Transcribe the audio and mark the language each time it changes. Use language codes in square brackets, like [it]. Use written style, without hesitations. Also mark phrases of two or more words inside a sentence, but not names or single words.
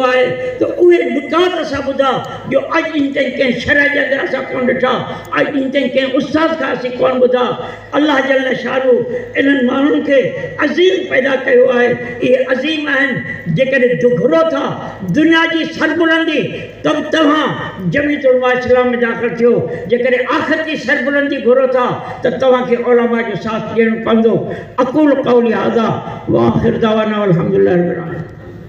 [sd] आहे त उहे नुकात असां ॿुधा जो अॼु ॾींहुं ताईं कंहिं शरह जे अंदरि असां कोन ॾिठा अॼु ॾींहुं ताईं कंहिं उस्ताद खां असीं कोन ॿुधा [ar] الله جل شأنه [sd] इन्हनि माण्हुनि खे अज़ीम पैदा कयो आहे इहे अज़ीम आहिनि जेकॾहिं घुरो था दुनिया जी सरबुलंदी त तव्हां जमीयत उलमा इस्लाम में दाख़िल थियो जेकॾहिं आख़िर जी सरबुलंदी घुरो था त तव्हांखे उलमा जो साथ ॾियणो पवंदो [ar] أقول قولي هذا وآخر دعوانا الحمد لله رب العالمين.